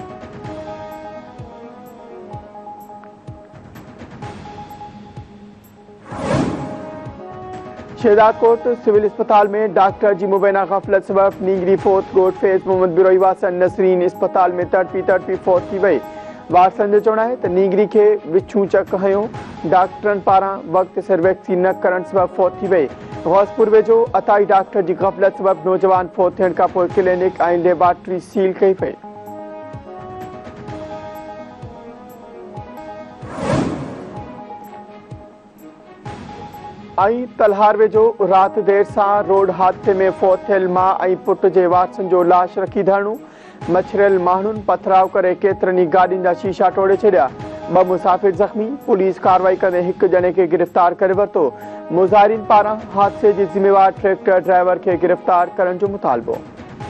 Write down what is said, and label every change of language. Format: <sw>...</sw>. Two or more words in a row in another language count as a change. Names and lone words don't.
<sd>शहजादकोट सिविल अस्पताल में डॉक्टर की मुबैना गफलत सबब नींगरी फोत। गोट फेज़ मोहम्मद बिरोई वासन नसरीन अस्पताल में तड़पी फोत थी वई। वारसन जो चवणु आहे त नींगरी के विछू चक हयो। डॉक्टरनि पारां वक्त सिर वैक्सीन न करण सबब फोत थी वई। गौसपुर वेझो अताई डॉक्टर की गफलत सबब नौजवान फोत थियण खां पोइ क्लिनिक ऐं लेबॉरेटरी सील कई वई। तलहार वेझो रात देर से रोड हादसे में फोत थियल मां ऐं पुट जे वारसन जो लाश रखी धरणो। मछरियल माण्हुनि पथराव करे केतिरनि गाॾियुनि जा शीशा तोड़े छॾिया। 2 मुसाफ़िर ज़ख़्मी। पुलिस कार्रवाई कंदे 1 ॼणे खे गिरफ़्तार करे वरितो। मुज़ाहिरीन पारां हादसे जी ज़िम्मेवार ट्रैक्टर ड्राइवर खे गिरफ़्तार करण जो मुतालबो।</sd>